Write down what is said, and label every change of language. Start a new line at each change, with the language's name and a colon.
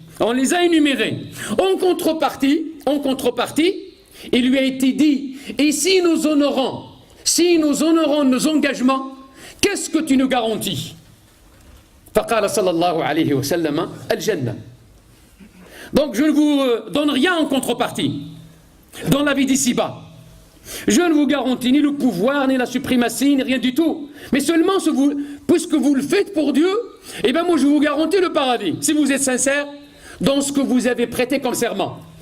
French: On les a énumérés. En contrepartie, il lui a été dit, et si nous honorons nos engagements, qu'est-ce que tu nous garantis?
Arabic: فقال صلى الله عليه وسلم الجنة.
French: Donc je ne vous donne rien en contrepartie dans la vie d'ici-bas. Je ne vous garantis ni le pouvoir, ni la suprématie, ni rien du tout. Mais seulement, puisque vous le faites pour Dieu, eh bien moi je vous garantis le paradis, si vous êtes sincère dans ce que vous avez prêté comme serment.